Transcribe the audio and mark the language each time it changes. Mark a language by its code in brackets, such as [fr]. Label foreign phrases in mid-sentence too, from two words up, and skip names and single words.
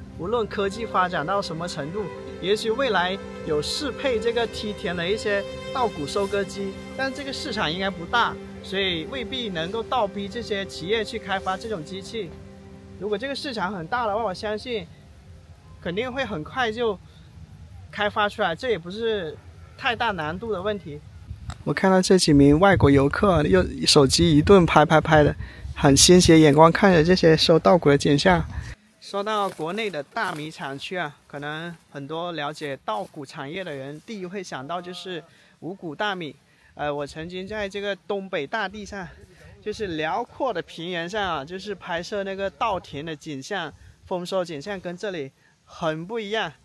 [zh] 無論科技發展到什麼程度，也許未來有適配這個梯田的一些稻谷收割機，但這個市場應該不大，所以未必能夠倒逼這些企業去開發這種機器。如果這個市場很大的話，我相信肯定會很快就開發出來，這也不是太大難度的問題。我看到這幾名外國遊客用手機一頓拍的，很欣喜的眼光看着這些收稻谷的景象。說到國內的大米產區啊，可能很多了解稻谷產業的人第一會想到就是五穀大米。我曾經在這個東北大地上，就是遼闊的平原上啊，就是拍攝那個稻田的景象，豐收景象跟這裡很不一樣。